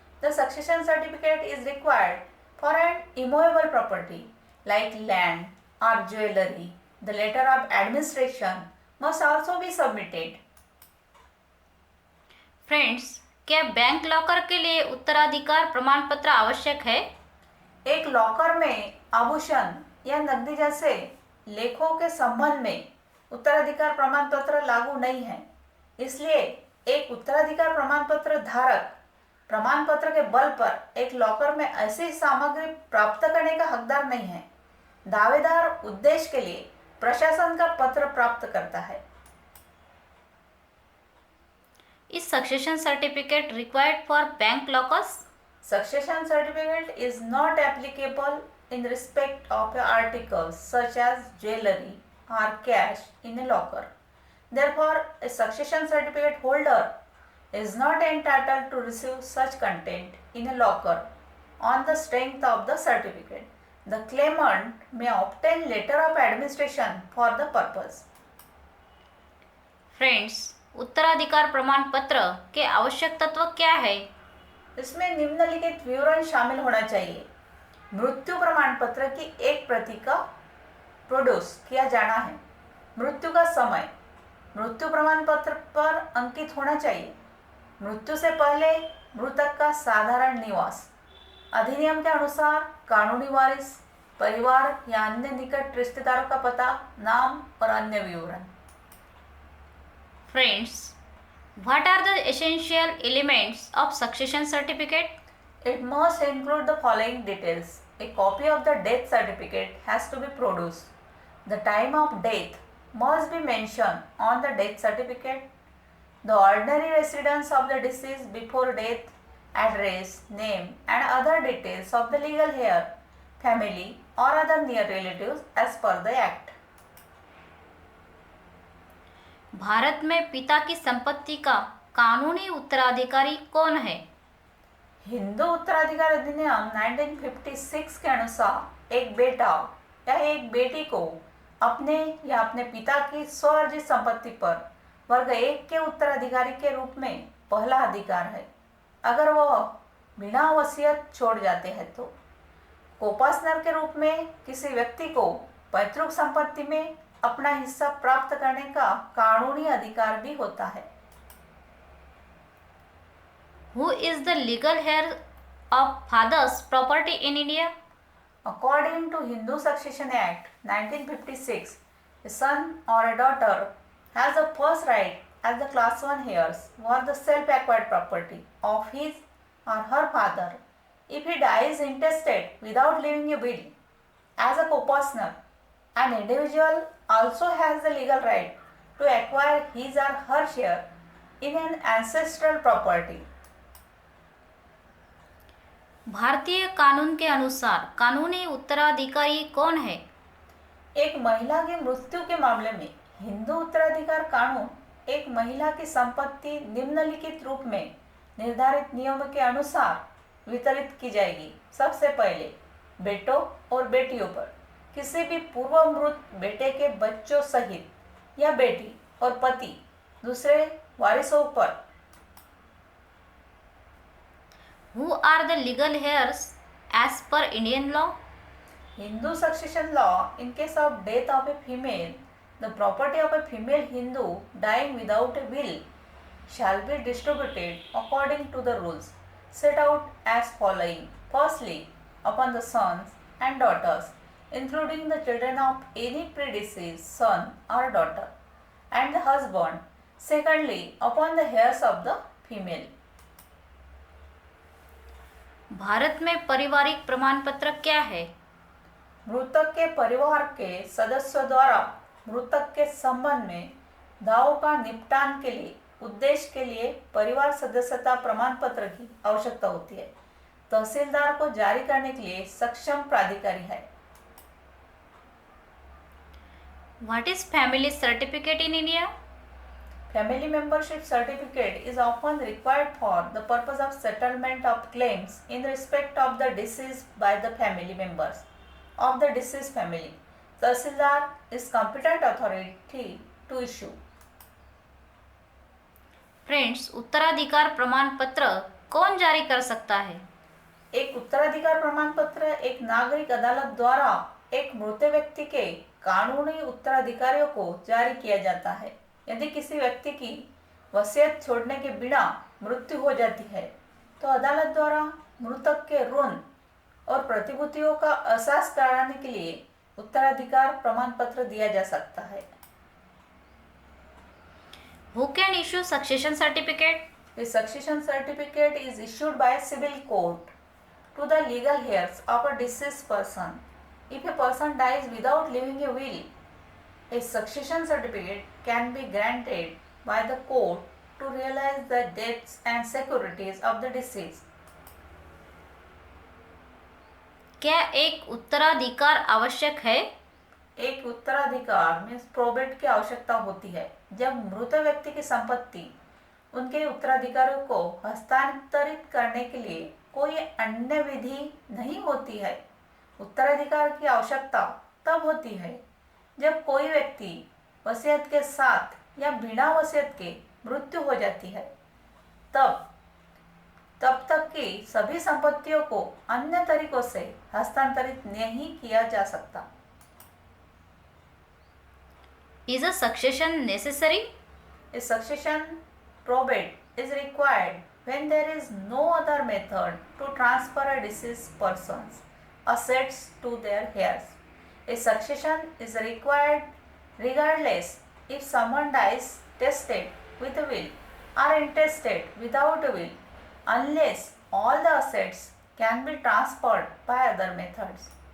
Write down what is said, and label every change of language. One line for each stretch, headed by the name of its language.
English: The succession certificate is required for an immovable property like land or jewelry. The letter of administration must also be submitted.
Hindi: Friends, क्या bank locker के लिए उत्तराधिकार प्रमाण पत्र आवश्यक है? एक लॉकर में आभूषण या नकदी जैसे लेखों के संबंध में उत्तराधिकार प्रमाण पत्र लागू नहीं है. इसलिए एक उत्तराधिकार प्रमाण पत्र धारक प्रमाण पत्र के बल पर एक लॉकर में ऐसी सामग्री प्राप्त करने का हकदार नहीं है. दावेदार उद्देश्य के लिए प्रशासन का पत्र प्राप्त करता है.
English: Is succession certificate required for bank lockers? Succession certificate is not applicable in respect of articles such as jewelry or cash in a locker. Therefore, a succession certificate holder is not entitled to receive such content in a locker on the strength of the certificate. The claimant may obtain letter of administration for the purpose.
Hindi: Friends, उत्तराधिकार प्रमाण पत्र के आवश्यक तत्व क्या है? इसमें निम्नलिखित विवरण शामिल होना चाहिए. मृत्यु प्रमाण पत्र की एक प्रति का प्रोड्यूस किया जाना है. मृत्यु का समय मृत्यु प्रमाण पत्र पर अंकित होना चाहिए. मृत्यु से पहले मृतक का साधारण निवास, अधिनियम के अनुसार कानूनी वारिस, परिवार या अन्य निकट रिश्तेदारों का पता, नाम और अन्य विवरण.
English: Friends, what are the essential elements of succession certificate? It must include the following details. A copy of the death certificate has to be produced. The time of death must be mentioned on the death certificate. The ordinary residence of the deceased before death, address, name and other details of the legal heir, family or other near relatives as per the act.
Hindi: Bharat में पिता की संपत्ति का कानूनी उत्तराधिकारी कौन है? हिंदू उत्तराधिकार अधिनियम 1956 के अनुसार एक बेटा या एक बेटी को अपने या अपने पिता की स्वअर्जित संपत्ति पर वर्ग 1 के उत्तराधिकारी के रूप में पहला अधिकार है अगर वह बिना वसीयत छोड़ जाते हैं तो। कोपासनर के रूप में किसी व्यक्ति को पैतृक संपत्ति में अपना हिस्सा प्राप्त करने का कानूनी अधिकार भी होता है।
English: Who is the legal heir of father's property in India? According to Hindu Succession Act 1956, a son or a daughter has the first right as the class 1 heirs for the self-acquired property of his or her father if he dies intestate without leaving a will. As a co-partner, an individual also has the legal right to acquire his or her share in an ancestral property.
Hindi: भारतीय कानून के अनुसार कानूनी उत्तराधिकारी कौन है? एक महिला की मृत्यु के मामले में हिंदू उत्तराधिकार कानून एक महिला की संपत्ति निम्नलिखित रूप में निर्धारित नियमों के अनुसार वितरित की जाएगी। सबसे पहले बेटों और बेटियों पर, किसी भी पूर्व मृत बेटे के बच्चों सहित या बेटी और पति दूसरे वारिसों पर।
English: Who are the legal heirs as per Indian law? Hindu succession law, in case of death of a female, the property of a female Hindu dying without a will shall be distributed according to the rules set out as following. Firstly, upon the sons and daughters, including the children of any predeceased son or daughter, and the husband. Secondly, upon the heirs of the female.
Hindi: Bharat में पारिवारिक प्रमाण पत्र क्या है? मृतक के परिवार के सदस्यों द्वारा मृतक के संबंध में दावों का निपटान के लिए उद्देश्य के लिए परिवार सदस्यता प्रमाण पत्र की आवश्यकता होती है। तहसीलदार को जारी करने के लिए सक्षम प्राधिकारी है।
English: What is family certificate in India? Family membership certificate is often required for the purpose of settlement of claims in respect of the deceased by the family members of the deceased family. Tahsildar is competent authority to issue.
Hindi: Friends, उत्तराधिकार प्रमाण पत्र कौन जारी कर सकता है? एक उत्तराधिकार प्रमाण पत्र एक नागरिक अदालत द्वारा एक मृत व्यक्ति के कानूनी उत्तराधिकारियों को जारी किया जाता है। यदि किसी व्यक्ति की वसीयत छोड़ने के बिना मृत्यु हो जाती है तो अदालत द्वारा मृतक के ऋण और प्रतिभूतियों का एहसास कराने के लिए उत्तराधिकार प्रमाण पत्र दिया जा सकता है।
English: Who can issue succession certificate? The succession certificate is issued by civil court to the legal heirs of a deceased person. If a person dies without leaving a will, a succession certificate can be granted by the court to realize the debts and securities of the deceased.
Hindi: क्या एक उत्तराधिकार आवश्यक है? एक उत्तराधिकार में probate की आवश्यकता होती है जब मृत व्यक्ति की संपत्ति उनके उत्तराधिकारियों को हस्तांतरित करने के लिए कोई अन्य विधि नहीं होती है। उत्तराधिकार की आवश्यकता तब होती है जब कोई व्यक्ति वसीयत के साथ या बिना वसीयत के मृत्यु हो जाती है, तब तक कि सभी संपत्तियों को अन्य तरीकों से हस्तांतरित नहीं किया जा सकता।
English: Is a succession necessary? A succession probate is required when there is no other method to transfer a deceased person's assets to their heirs. A succession is required regardless if someone dies testate with a will or intestate without a will, unless all the assets can be transferred by other methods.